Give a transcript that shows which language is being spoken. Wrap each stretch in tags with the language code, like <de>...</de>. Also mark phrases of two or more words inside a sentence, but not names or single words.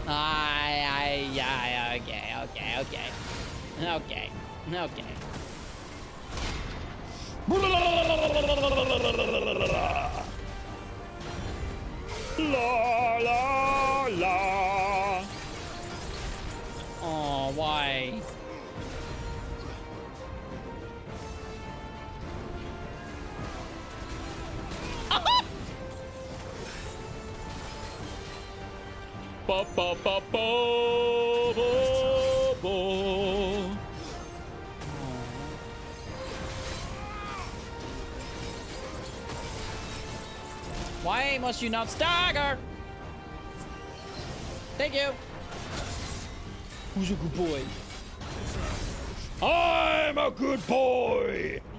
<en>Yeah, okay. La la la. Oh, why? Ba ba ba ba ba ba. Why must you not stagger? Thank you. Who's a good boy? I'm a good boy.</en>